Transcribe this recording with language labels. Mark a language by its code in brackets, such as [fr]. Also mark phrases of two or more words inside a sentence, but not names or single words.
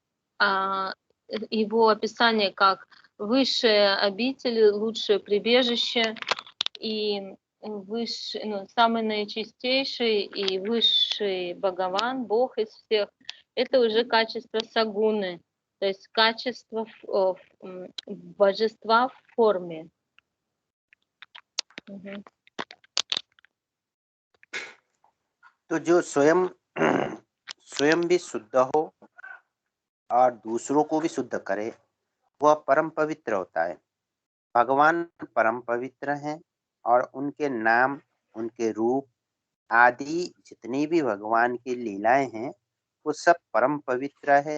[ru] описание как высшее обитель, лучшее прибежище и высший, самый наичистейший и высший Бхагаван, Бог из всех, это уже качество сагуны, то есть качество божества в форме. [hi] तो जो स्वयं स्वयं भी शुद्ध हो और दूसरों को भी शुद्ध करे वह परम पवित्र होता है। भगवान परम पवित्र हैं और उनके नाम, उनके रूप आदि जितनी भी भगवान की लीलाएं हैं वो सब परम पवित्र है।